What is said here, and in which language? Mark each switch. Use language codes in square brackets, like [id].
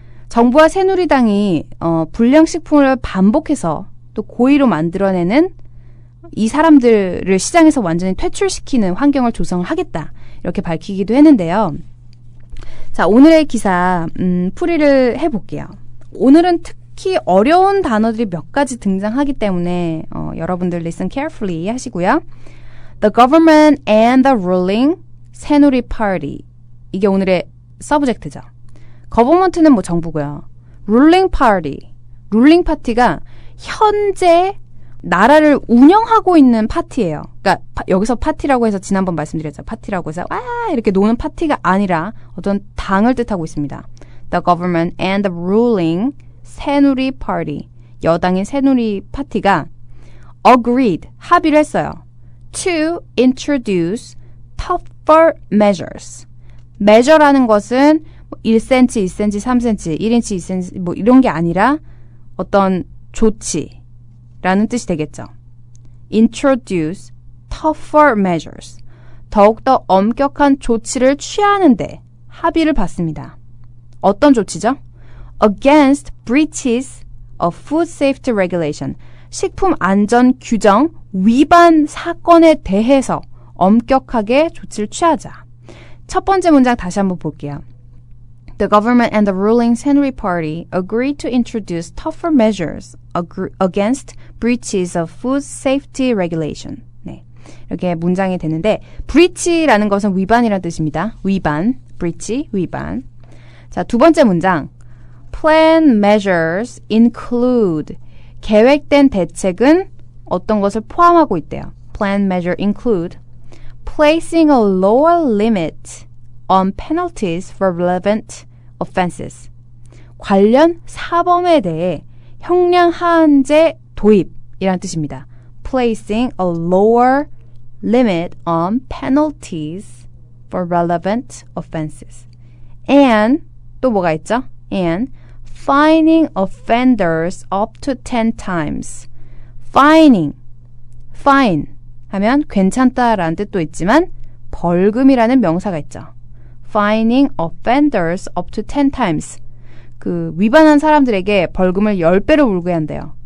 [ko] 정부와 새누리당이 불량식품을 반복해서 또 고의로 만들어내는 이 사람들을 시장에서 완전히 퇴출시키는 환경을 조성을 하겠다, 이렇게 밝히기도 했는데요. 자, 오늘의 기사 풀이를 해볼게요. 오늘은 특히 어려운 단어들이 몇 가지 등장하기 때문에 여러분들 [en] listen carefully [ko] 하시고요. [en] The government and the ruling 새누리 party, [ko] 이게 오늘의 서브젝트죠. government는 뭐 정부고요. ruling party가 현재 나라를 운영하고 있는 파티예요. 그러니까 여기서 파티라고 해서 지난번 말씀드렸죠. 파티라고 해서 와 이렇게 노는 파티가 아니라 어떤 당을 뜻하고 있습니다. [en] The government and the ruling 새누리 party, [ko] 여당인 새누리 파티가 [en] agreed, [ko] 합의를 했어요. [en] To introduce tougher measures. [ko] measure라는 것은 1cm, 2cm, 3cm, 1인치, 2cm 뭐 이런 게 아니라 어떤 조치라는 뜻이 되겠죠. [en] introduce tougher measures. [ko] 더욱더 엄격한 조치를 취하는데 합의를 봤습니다. 어떤 조치죠? [en] against breaches of food safety regulation. [ko] 식품 안전 규정 위반 사건에 대해서 엄격하게 조치를 취하자. 첫 번째 문장 다시 한번 볼게요. [en] The government and the ruling Saenuri Party agreed to introduce tougher measures against breaches of food safety regulation. [ko] 네, 이렇게 문장이 되는데 breach라는 것은 위반이라는 뜻입니다. 위반, breach, 위반. 자, 두 번째 문장. [en] Plan measures include. [ko] 계획된 대책은 어떤 것을 포함하고 있대요. [en] Plan measure include placing a lower limit on penalties for relevant offenses. [ko] 관련 사범에 대해 형량 하한제 도입이란 뜻입니다. [en] Placing a lower limit on penalties for relevant offenses. [ko] And 또 뭐가 있죠? [en] And fining offenders up to 10 times. [ko] fine 하면 괜찮다라는 뜻도 있지만 벌금이라는 명사가 있죠. [en] fining offenders up to 10 times. [ko] 그 위반한 사람들에게 벌금을 10배로 물게 한대요.